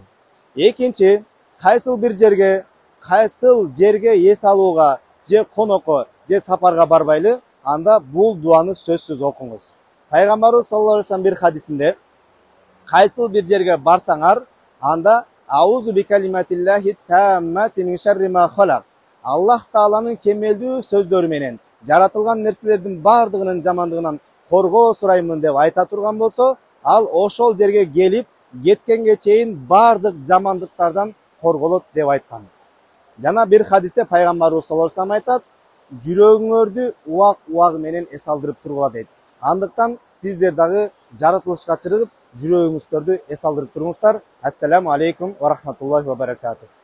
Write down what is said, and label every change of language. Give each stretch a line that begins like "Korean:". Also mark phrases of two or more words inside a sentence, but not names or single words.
Kyrgyz: Экинчи, кайсыл жерге эс алууга, же конокко, же сапарга барбайлы, анда бул дуаны сөзсүз окуңуз. Пайгамбарыбыз
Arabic: صلى الله عليه وسلم
Kyrgyz: бир хадисинде кайсыл бир жерге барсаңар, анда
Arabic: أعوذ بكلمات الله التامات من شر ما خلق.
Kyrgyz: Аллах Тааланын кемелдүү сөздөрү менен жаратылган нерселердин бардыгынын жамандыгынан коргоо сураймын деп айта турган болсо, ал ошол жерге келип, кеткенге чейин бардык жамандыктардан корголот деп айткан. Жана бир хадисте пайгамбарыбыз
Arabic: صلى الله عليه وسلم
Kyrgyz: айтат, жүрөгүңөрдү убак менен эс алдырып тургула дейт. Андыктан сиздер дагы жаратылышка чыгып, жүрөгүңүздөрдү эс алдырып туруңуздар.
Arabic: السلام عليكم ورحمة الله وبركاته.